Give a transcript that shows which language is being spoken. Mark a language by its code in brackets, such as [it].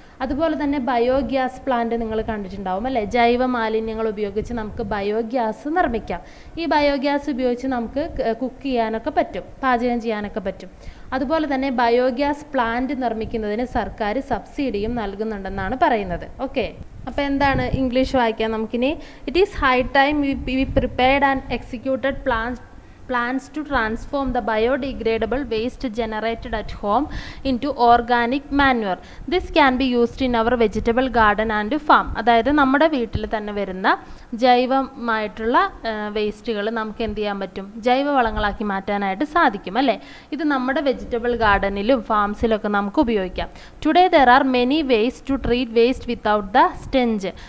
[ml] അതുപോലെ തന്നെ biogas plant നിങ്ങൾ കണ്ടിട്ടുണ്ടാവും അല്ലേ. ജൈവ മാലിന്യങ്ങൾ ഉപയോഗിച്ച് നമുക്ക് ബയോഗ്യാസ് നിർമ്മിക്കാം. ഈ ബയോഗ്യാസ് ഉപയോഗിച്ച് നമുക്ക് കുക്ക് ചെയ്യാനൊക്കെ പറ്റും, പാചകം ചെയ്യാനൊക്കെ പറ്റും. അതുപോലെ തന്നെ ബയോഗ്യാസ് പ്ലാന്റ് നിർമ്മിക്കുന്നതിന് സർക്കാർ സബ്സിഡിയും നൽകുന്നുണ്ടെന്നാണ് പറയുന്നത്. ഓക്കെ, അപ്പോൾ എന്താണ് ഇംഗ്ലീഷ് വായിക്കാം നമുക്കിനി. [en] It is high time we prepared and executed plans to transform the biodegradable waste generated at home into organic manure. This can be used in our vegetable garden and farm. [ml] അതായത് നമ്മുടെ വീട്ടിൽ തന്നെ വരുന്ന ജൈവമായിട്ടുള്ള വേസ്റ്റുകൾ നമുക്ക് എന്ത് ചെയ്യാൻ പറ്റും, ജൈവവളങ്ങളാക്കി മാറ്റാനായിട്ട് സാധിക്കും അല്ലേ. ഇത് നമ്മുടെ വെജിറ്റബിൾ ഗാർഡനിലും ഫാംസിലൊക്കെ നമുക്ക് ഉപയോഗിക്കാം. [en] Today there are many ways to treat waste without the stench.